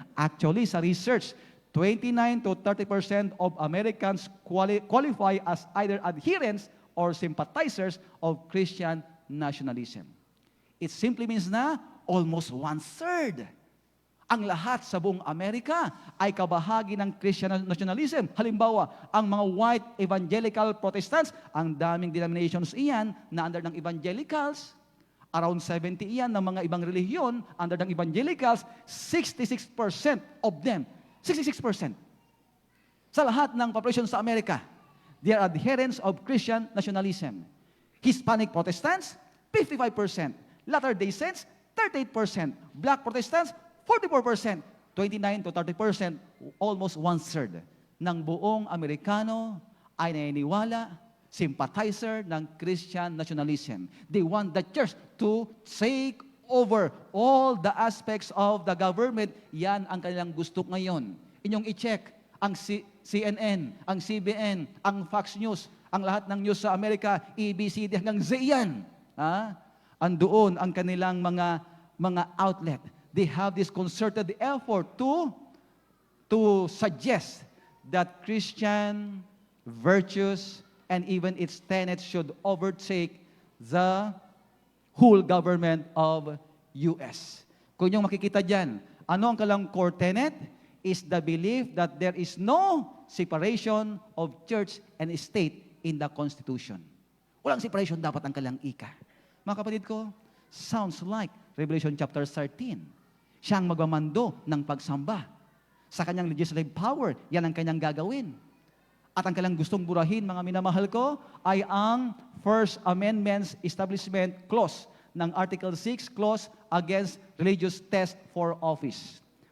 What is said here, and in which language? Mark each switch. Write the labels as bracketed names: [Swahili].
[English] Actually, sa research, 29 to 30% of Americans qualify as either adherents or sympathizers of Christian nationalism. It simply means na almost one-third. [Filipino] Ang lahat sa buong Amerika ay kabahagi ng Christian nationalism. Halimbawa, ang mga white evangelical Protestants, ang daming denominations iyan na under ng evangelicals. Around 70 iyan ng mga ibang relihiyon under ng evangelicals, 66% of them, 66%. Sa lahat ng population sa Amerika, [English] they are adherents of Christian nationalism. Hispanic Protestants, 55%. Latter-day Saints, 38%. Black Protestants, 44%. 29 to 30%, almost one-third [Filipino] ng buong Amerikano ay naniniwala, [English] sympathizer ng Christian nationalism. They want the church to take over all the aspects of the government. [Filipino] Yan ang kanilang gusto ngayon. Inyong i-check ang CNN, ang CBN, ang Fox News, ang lahat ng news sa Amerika, ABCD hanggang Z yan. Andoon ang kanilang mga outlet. [English] They have this concerted effort to suggest that Christian virtues and even its tenets should overtake the whole government of US. [Filipino] Kung yung makikita dyan, ano ang kalang [English] core tenet? Is the belief that there is no separation of church and state in the Constitution. [Filipino] Walang separation dapat ang kalang ika. Mga kapatid ko, [English] sounds like Revelation chapter 13. [Filipino] Siyang magmamando ng pagsamba. Sa kanyang legislative power, yan ang kanyang gagawin. At ang kanyang gustong burahin, mga minamahal ko, ay ang First Amendment's Establishment Clause ng Article 6 Clause against religious test for office.